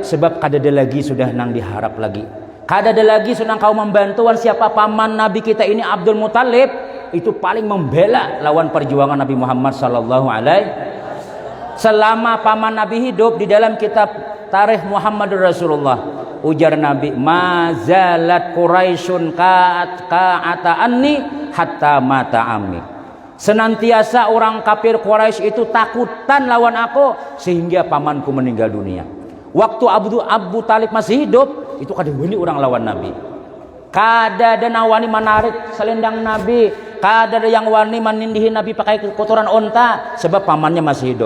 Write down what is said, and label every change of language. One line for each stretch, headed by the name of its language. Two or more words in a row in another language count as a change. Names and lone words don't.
Banjar: Sebab kada ada lagi sudah nang diharap lagi. Kada ada lagi sudah kau membantuan siapa paman Nabi kita ini Abdul Muthalib. Itu paling membela lawan perjuangan Nabi Muhammad
Arabic: صلى الله عليه.
Banjar: Selama paman Nabi hidup di dalam kitab Tarikh Muhammadur Rasulullah, ujar Nabi,
Arabic: ما زالت قريش كاعة عني حتى مات عمي.
Banjar: Senantiasa orang kafir Quraisy itu takutan lawan aku sehingga pamanku meninggal dunia. Waktu Abu Talib masih hidup, itu kada wani orang lawan Nabi. Kada ada wani menarik selendang Nabi, kada ada yang wani menindihi Nabi pakai kotoran onta sebab pamannya masih hidup.